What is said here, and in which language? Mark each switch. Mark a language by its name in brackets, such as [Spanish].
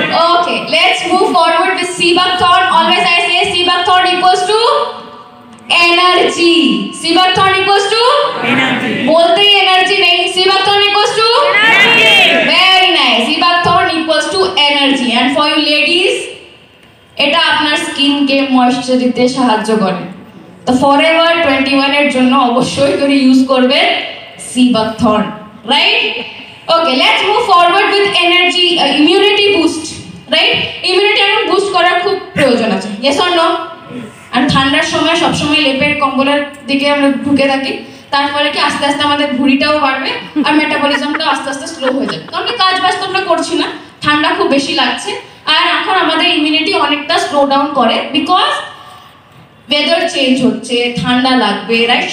[English] Okay, let's move forward with Seabuckthorn. Always I say Seabuckthorn equals to energy. Seabuckthorn equals to energy. [Hindi] बोलते ही energy नहीं, [English] Seabuckthorn equals to energy. Very nice. Seabuckthorn equals to energy. And for you ladies, [Bangla] এটা আপনার স্কিনকে moisture দিতে সাহায্য করে। তো forever 21 এর জন্য অবশ্যই করে ইউজ করবেন Seabuckthorn, right? [English] Okay, let's move forward with energy, immunity boost, right? [Bangla] Immunity এখন বুস্ট করার খুব প্রয়োজন আছে, [English] yes or no? [Bangla] আর ঠান্ডার সময় সব সময় লেপের কম্বলের দিকে আমরা ঢুকে থাকি, তার ফলে কি আস্তে আস্তে আমাদের ভুঁড়িটাও বাড়বে আর মেটাবলিজমটাও আস্তে আস্তে স্লো হয়ে যাবে, কারণ কি কাজ বাজ তো আমরা করছি না, ঠান্ডা খুব বেশি লাগছে, আর এখন আমাদের ইমিউনিটি অনেকটা স্লো ডাউন করে, বিকজ ওয়েদার চেঞ্জ হচ্ছে, ঠান্ডা লাগবে, রাইট?